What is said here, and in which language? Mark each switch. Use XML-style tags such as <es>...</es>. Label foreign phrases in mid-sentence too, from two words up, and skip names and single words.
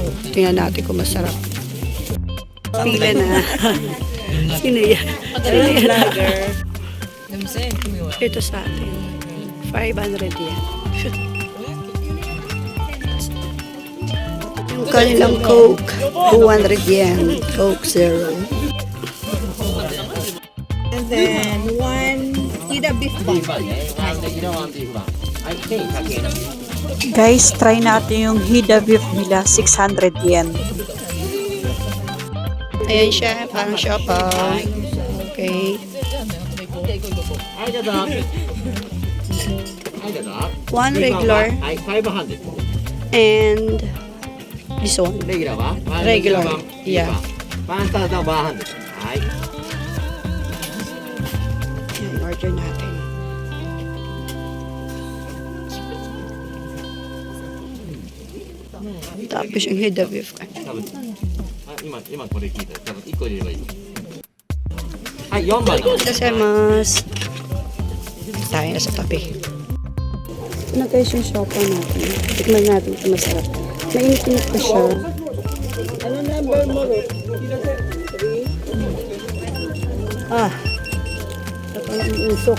<tl>Tingnan natin kung masarap. Pila na. Sino yan? Ito sa atin. 500 yen. Yung kanilang Coke, 200 yen. Coke Zero.</tl> <en>And then one Ida beef bun.</en> <tl>Guys, try natin yung Hida beef nila, 600 yen. Ayan siya, parang siopaw.</tl> <en>Okay. One regular and this one. Regular. Yeah.</en> <tl>Yan, order natin. Tapos yung Hida beef.</tl> <ja>今これ聞いたら多分1個入れればいいはい4番</ja> <tl>Kasemasu. Tayo na sa tabi. Ito na guys yung siopaw natin. Tikman natin ito masarap. Mainit-init pa siya. Ano number mo? Ito lang yung usok.</tl>